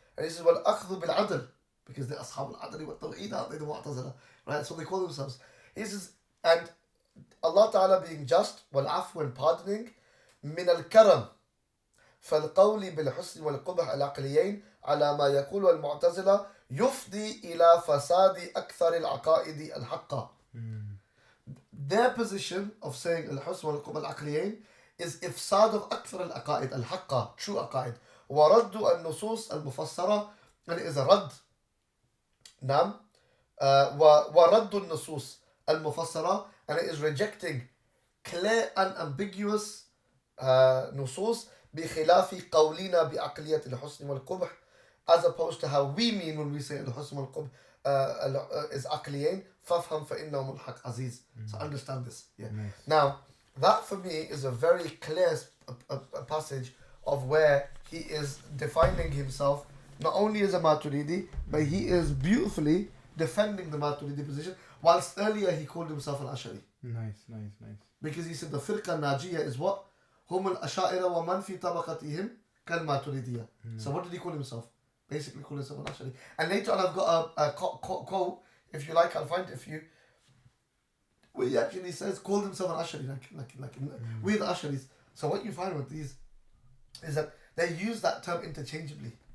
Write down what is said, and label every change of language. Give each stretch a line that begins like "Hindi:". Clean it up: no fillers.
English: And he says, well, akhdhu bil adl, because they're ashab al-adl wa tawheed, aren't they, the mu'tazila, right? That's what they call themselves. He says, and Allah Ta'ala being just, wal afw, and pardoning, min al-karam,
Arabic: فالقول بالحسن والقبح العقليين على ما يقول المعتزلة يفضي إلى فساد أكثر العقائد الحقة.
English: Their position of saying
Arabic: الحسن والقبح العقليين is إفساد of أكثر العقائد الحقة, true عقائد, ورد النصوص المفسرة,
English: and it is a
Arabic: رد. نعم. ورد النصوص المفسرة,
English: and it is rejecting clear and ambiguous
Arabic: نصوص بخلاف قولنا بعقلية الحسن والقبح,
English: as opposed to how we mean when we say الحسن والقبح is عقليين.
Arabic: فافهم فإنه ملحق عزيز.
English: So understand this. Yeah. Nice. Now that for me is a very clear a passage of where he is defining himself not only as a Maturidi, but he is beautifully defending the Maturidi position, whilst earlier he called himself an Ash'ari. Nice. Because he said the firqa najiyah is what?
Arabic: هم الأشاعرة ومن في طبقتهم كالماتريدية.
English: So what did he call himself? Basically called himself an Ash'ari. And later on I've got a quote, if you like, I'll find it for you, where he actually says, called himself an Ash'ari, like we're the Ash'aris. So what you find with these is that they use that term interchangeably.